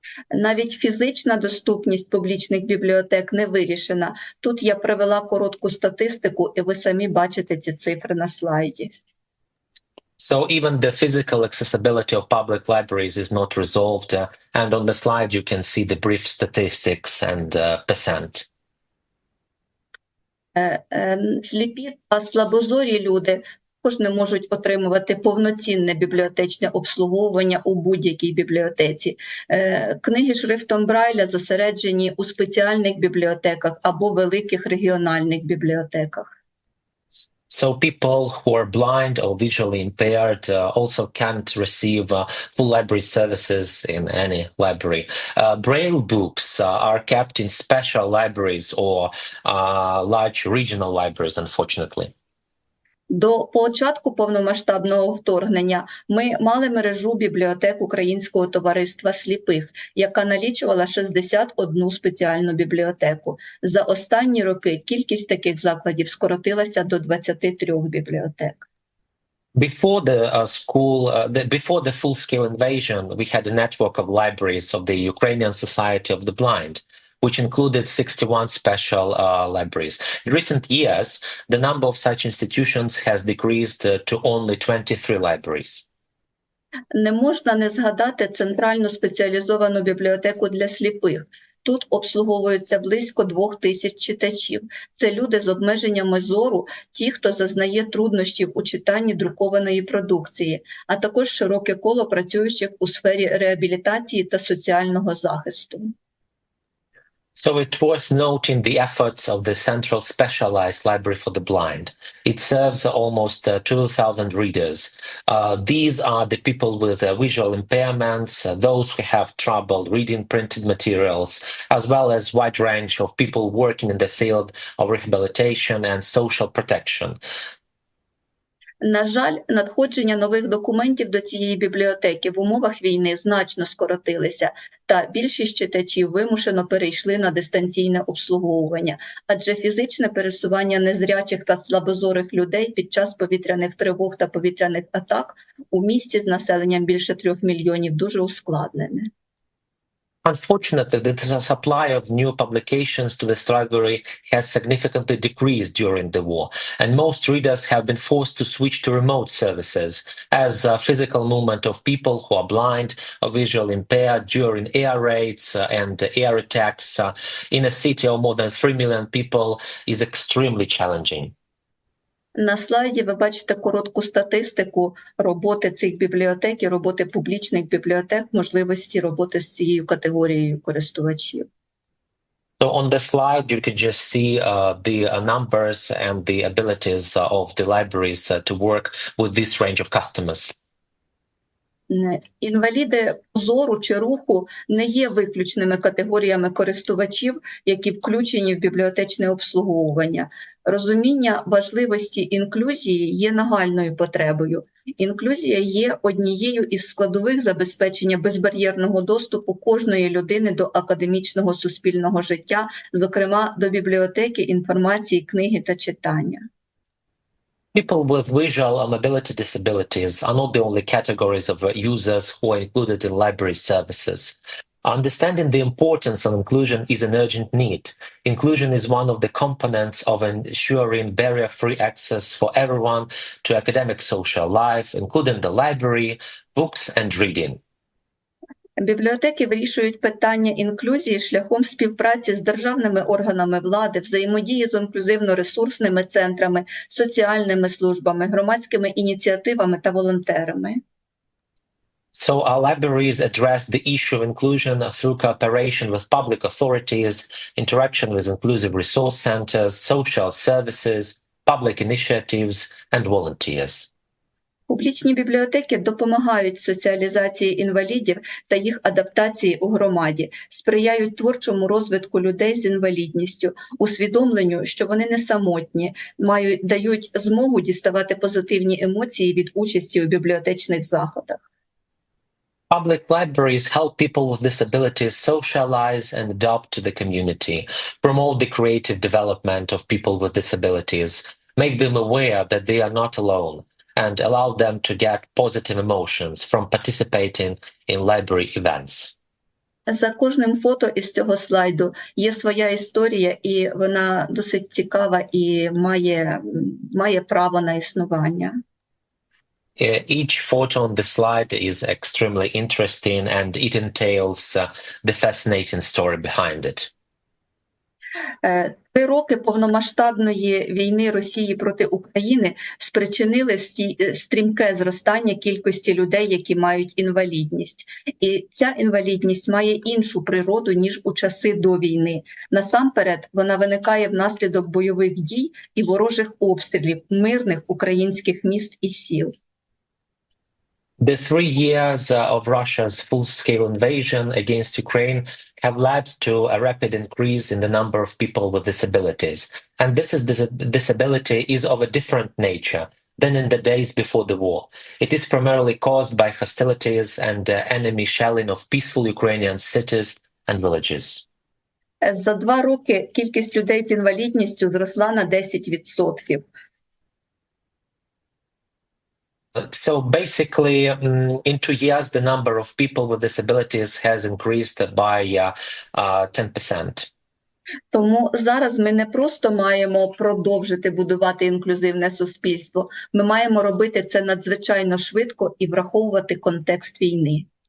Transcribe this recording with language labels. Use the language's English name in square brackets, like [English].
[Ukrainian] Навіть фізична доступність публічних бібліотек не вирішена. Тут я привела коротку статистику, і ви самі бачите ці цифри на слайді. [English] So even the physical accessibility of public libraries is not resolved, and on the slide you can see the brief statistics and percent. [Ukrainian] Сліпі та слабозорі люди також не можуть отримувати повноцінне бібліотечне обслуговування у будь-якій бібліотеці. Книги шрифтом Брайля зосереджені у спеціальних бібліотеках або великих регіональних бібліотеках. [English] So people who are blind or visually impaired also can't receive full library services in any library. Braille books are kept in special libraries or large regional libraries, unfortunately. [Ukrainian] До початку повномасштабного вторгнення ми мали мережу бібліотек Українського товариства сліпих, яка налічувала 61 спеціальну бібліотеку. За останні роки кількість таких закладів скоротилася до 23 бібліотек. [English] Before the full-scale invasion, we had a network of libraries of the Ukrainian Society of the Blind, which included 61 special libraries. In recent years, the number of such institutions has decreased to only 23 libraries. [Ukrainian] Не можна не згадати Центральну спеціалізовану бібліотеку для сліпих. Тут обслуговується близько 2000 читачів. Це люди з обмеженнями зору, ті, хто зазнає труднощів у читанні друкованої продукції, а також широке коло працюючих у сфері реабілітації та соціального захисту. [English] So it's worth noting the efforts of the Central Specialized Library for the Blind. It serves almost 2,000 readers. These are the people with visual impairments, those who have trouble reading printed materials, as well as wide range of people working in the field of rehabilitation and social protection. [Ukrainian] На жаль, надходження нових документів до цієї бібліотеки в умовах війни значно скоротилися, та більшість читачів вимушено перейшли на дистанційне обслуговування, адже фізичне пересування незрячих та слабозорих людей під час повітряних тривог та повітряних атак у місті з населенням більше 3 мільйонів дуже ускладнене. [English] Unfortunately, the supply of new publications to this library has significantly decreased during the war, and most readers have been forced to switch to remote services, as physical movement of people who are blind or visually impaired during air raids and air attacks in a city of more than 3 million people is extremely challenging. [Ukrainian] На слайді ви бачите коротку статистику роботи цих бібліотек і роботи публічних бібліотек, можливості роботи з цією категорією користувачів. [English] So on the slide, you can just see the numbers and the abilities of the libraries to work with this range of customers. [Ukrainian] Інваліди зору чи руху не є виключними категоріями користувачів, які включені в бібліотечне обслуговування. Розуміння важливості інклюзії є нагальною потребою. Інклюзія є однією із складових забезпечення безбар'єрного доступу кожної людини до академічного суспільного життя, зокрема до бібліотеки, інформації, книги та читання. [English] People with visual or mobility disabilities are not the only categories of users who are included in library services. Understanding the importance of inclusion is an urgent need. Inclusion is one of the components of ensuring barrier-free access for everyone to academic social life, including the library, books, and reading. [Ukrainian] Бібліотеки вирішують питання інклюзії шляхом співпраці з державними органами влади, взаємодії з інклюзивно-ресурсними центрами, соціальними службами, громадськими ініціативами та волонтерами. [English] So our libraries address the issue of inclusion through cooperation with public authorities, interaction with inclusive resource centers, social services, public initiatives, and volunteers. [Ukrainian] Публічні бібліотеки допомагають соціалізації інвалідів та їх адаптації у громаді, сприяють творчому розвитку людей з інвалідністю, усвідомленню, що вони не самотні, дають змогу діставати позитивні емоції від участі у бібліотечних заходах. [English] Public libraries help people with disabilities socialize and adapt to the community, promote the creative development of people with disabilities, make them aware that they are not alone, and allow them to get positive emotions from participating in library events. [Ukrainian] За кожним фото із цього слайду є своя історія, і вона досить цікава і має право на існування. [English] Each photo on the slide is extremely interesting and it entails the fascinating story behind it. [Ukrainian] 3 роки повномасштабної війни Росії проти України спричинили стрімке зростання кількості людей, які мають інвалідність. І ця інвалідність має іншу природу, ніж у часи до війни. Насамперед, вона виникає внаслідок бойових дій і ворожих обстрілів мирних українських міст і сіл. [English] The 3 years of Russia's full-scale invasion against Ukraine have led to a rapid increase in the number of people with disabilities. And this disability is of a different nature than in the days before the war. It is primarily caused by hostilities and enemy shelling of peaceful Ukrainian cities and villages. [Ukrainian] За 2 роки кількість людей з інвалідністю зросла на 10%. [English] So basically, in 2 years, the number of people with disabilities has increased by 10%. [Ukrainian] Тому зараз ми не просто маємо продовжити будувати інклюзивне суспільство, ми маємо робити це надзвичайно швидко і враховувати контекст війни.